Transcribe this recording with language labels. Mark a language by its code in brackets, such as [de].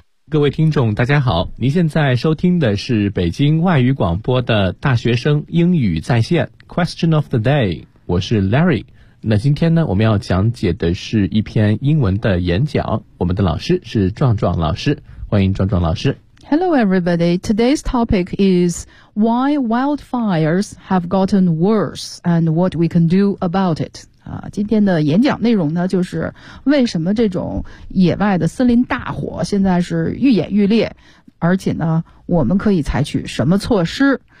[zh] 各位听众大家好，您现在收听的是北京外语广播的大学生英语在线 Question of the day，我是 Larry。那今天呢，我们要讲解的是一篇英文的演讲，我们的老师是壮壮老师，欢迎壮壮老师。 [en] Hello everybody, today's topic is why wildfires have gotten worse and what we can do about it。 [zh] 今天的演讲内容呢，就是为什么这种野外的森林大火现在是愈演愈烈，而且呢，我们可以采取什么措施？